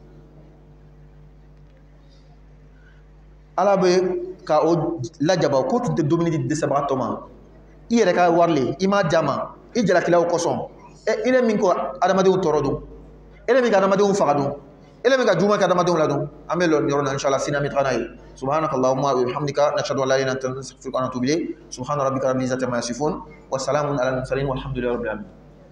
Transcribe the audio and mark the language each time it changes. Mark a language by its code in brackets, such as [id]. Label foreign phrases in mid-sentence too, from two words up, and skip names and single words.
[bm] ala bɛ ka o lajaba ko tun tɛ dumuni di dɛsɛbagatɔ ma i yɛrɛ ka wari le i m'a d'a ma i jalakilaw kosɔn i ne min ko adamadenw tɔɔrɔ don i ne min ka adamadenw faga don i ne min ka juguman kɛ adamadenw la don an bɛ lɔ yɔrɔ la inshallah sini an bɛ taga n'a ye [ar] سبحانك اللهم وبحمدك نشهد أن لا إله إلا أنت نستغفرك ونتوب إليك سبحان ربك رب العزة عما يصفون وسلام على المرسلين والحمد لله رب العالمين